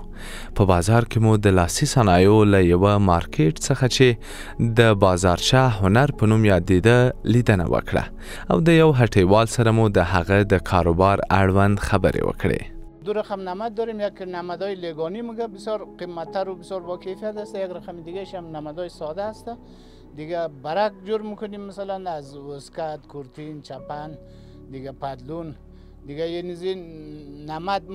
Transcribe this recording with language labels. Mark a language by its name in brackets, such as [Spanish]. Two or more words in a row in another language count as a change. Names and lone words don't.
[Pashto] په بازار کې مو د لاسي صنایعو له یوه مارکیټ څخه چې د بازارچه هنر په نوم یادېده لیدنه وکړه او د یو هټیوال سره مو د هغه د کاروبار اړوند خبرې وکړې. [Persian] دو رقم نمد داریم. یک نمدهای لگانی میگه بسیار قیمتتر و بسیار با کیفیت است. یک رقم دیگه هم نمدهای ساده است. دیگه برک جور میکنیم، مثلا از وسکت، کورتین، چپن، دیگه پدلون، دیگه یه نیزی نمد